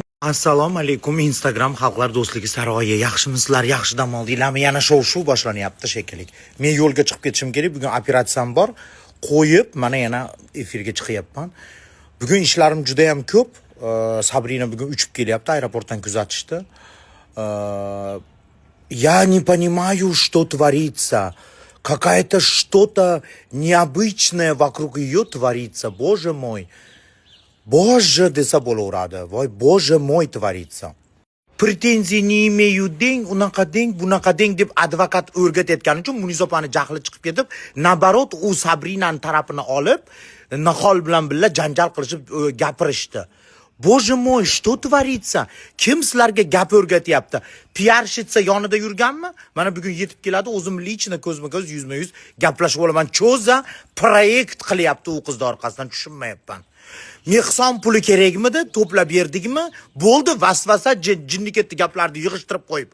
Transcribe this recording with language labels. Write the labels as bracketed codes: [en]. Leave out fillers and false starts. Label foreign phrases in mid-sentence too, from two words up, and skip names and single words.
[uz] Assalomu alaykum, Instagram xalqlar do'stligi saroyi. Yaxshimisizlar? Yaxshi dam oldinglarmi? Yana shov boshlanyapti shekilli. Men yo'lga chiqib ketishim kerak. Bugun operatsiyam bor. Qo'yib, mana yana efirga chiqyapman. Bugun ishlarim juda ham ko'p. Sabrina bugun uchib kelyapti, aeroportdan kuzatishdi. [ru] Я не понимаю, что творится. Какая-то что-то необычное вокруг ее творится. Боже мой. Боже, [uz] desa bo'laveradi. Voy, [ru] Боже мой tворится. [uz] Pretenziya [ru] не имею [uz] deng, unaqa deng, bunaqa deng deb advokat o'rgatayotgani uchun Munisopani jahli chiqib ketib, nabarot u Sabrinani tarafini olib, Nahol bilan birga janjal qilishib gapirishdi. [ru] Боже мой, что творится? [uz] Kim sizlarga gap o'rgatyapti? Piarshitsa yonida yurganmi? Mana bugun yetib keladi, o'zim lichna ko'zma-ko'z, yuzma-yuz gaplashib olaman. Cho'za proyekt qilyapti u qiz orqasidan, tushunmayapman. Mehson puli kerakmidi? To'plab berdikmi? Bo'ldi, vasvasa jinni ketdi gaplarni yig'ishtirib qo'yib.